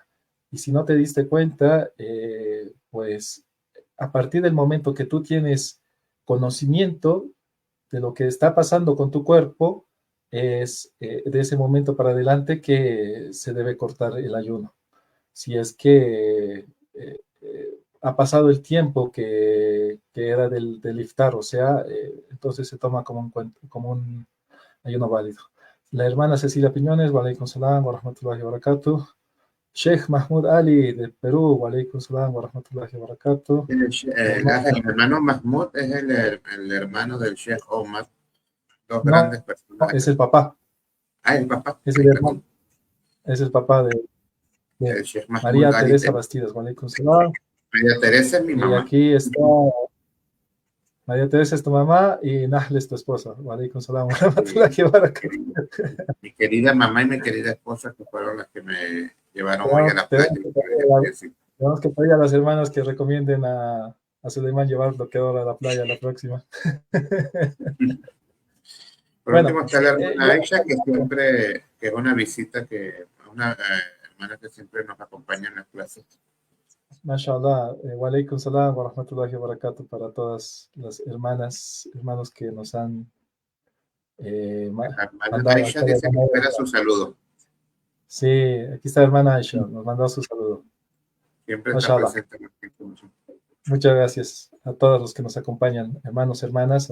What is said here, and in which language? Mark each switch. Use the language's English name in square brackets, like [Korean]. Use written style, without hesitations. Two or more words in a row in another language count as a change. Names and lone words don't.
[Spanish] Y si no te diste cuenta, pues a partir del momento que tú tienes conocimiento de lo que está pasando con tu cuerpo, es de ese momento para adelante que se debe cortar el ayuno. Si es que ha pasado el tiempo que era del iftar, o sea, entonces se toma como un ayuno válido. La hermana Cecilia Piñones, [Arabic] وعليكم السلام ورحمة الله وبركاته. [Spanish] Sheikh Mahmoud Ali de Perú, [Arabic] وعليكم السلام ورحمة الله وبركاته. [Spanish] El hermano Mahmoud es el hermano del Sheikh Omar, dos No, grandes personas. es el papá. Ah, el papá. Es el hermano. Es el papá de el Sheikh Mahmoud María Ali Teresa Bastidas, [Arabic] وعليكم السلام. [Spanish] María Teresa es mi Y mamá. aquí está María Teresa es tu mamá y Nahle es tu esposa. [Arabic] وعليكم السلام ورحمة الله وبركاته. [Spanish] Mi querida mamá y mi querida esposa, que fueron las que me llevaron hoy a la playa. Tenemos que pedir a las hermanas que recomienden a Suleiman llevar bloqueador a la playa la próxima. Por último está la hermana Aisha, que siempre, que es una visita, una hermana que siempre nos acompaña en las clases. Mashallah, [Arabic] وعليكم السلام ورحمة الله وبركاته [Spanish] para todas las hermanos que nos han mandado. Aisha dice que espera su saludo. Sí, aquí está la hermana Aisha, nos mandó su saludo. Siempre está presente. Muchas gracias a todos los que nos acompañan, hermanos, hermanas.